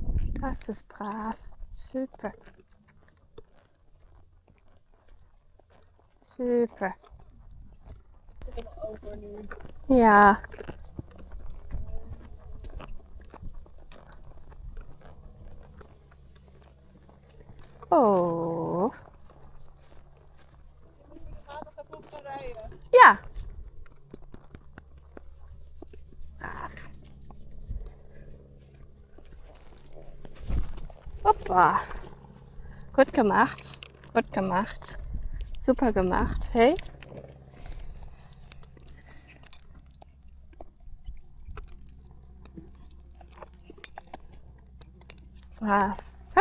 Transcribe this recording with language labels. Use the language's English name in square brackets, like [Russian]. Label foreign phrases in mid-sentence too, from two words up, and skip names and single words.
[German] Das ist brav. Super. Super. [Dutch] Zit er nog over nu. Ja. Oh. We gaan nog even op gaan rijden. [German] Ja. Brav. Hoppa. Gut gemacht. Gut gemacht. Super gemacht. Hey. Brav.